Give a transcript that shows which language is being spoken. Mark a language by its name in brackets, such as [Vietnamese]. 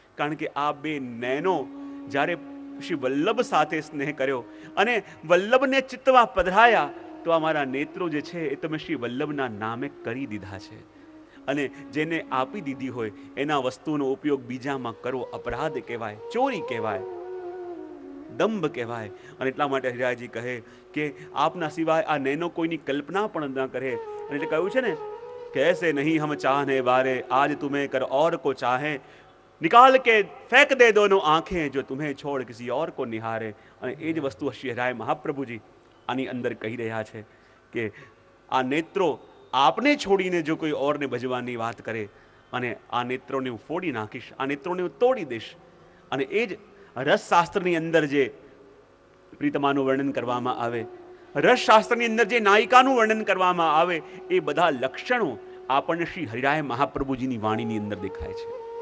[Gujarati] કારણ કે આ બે નૈનો જ્યારે શ્રી વલ્લભ સાથે સ્નેહ કર્યો અને વલ્લભને ચિત્તમાં પધરાયા તો આ મારા નેત્રો જે છે એ તમે શ્રી વલ્લભના નામે કરી દીધા છે. અને જેને આપી દીધી હોય એના વસ્તુનો ઉપયોગ બીજામાં કરવો અપરાધ કહેવાય, ચોરી કહેવાય, દંભ કહેવાય. અને એટલા માટે હરિરાયજી કહે કે આપના સિવાય આ નૈનો કોઈની કલ્પના પણ ન કરે. અને એટલે કહ્યું છે ને કે [Hindi] ऐसे नहीं हम चाहने वाले, आज तुम्हें कर और को चाहे, निकाल के फेंक दे दोनों आंखें जो तुम्हें छोड़ किसी और को निहारे. [Gujarati] અને એ જ વસ્તુ શ્રી હરિરાય મહાપ્રભુજી આની અંદર કહી રહ્યા છે કે આ નેત્રો આપને છોડીને જો કોઈ ઓરને ભજવાની વાત કરે અને આ નેત્રોને હું ફોડી નાખીશ, આ નેત્રોને હું તોડી દઈશ. અને એ જ રસશાસ્ત્રની અંદર જે પ્રીતમાનું વર્ણન કરવામાં આવે, રસશાસ્ત્રની અંદર જે નાયિકાનું વર્ણન કરવામાં આવે, એ બધા લક્ષણો આપણને શ્રી હરિરાય મહાપ્રભુજીની વાણીની અંદર દેખાય છે.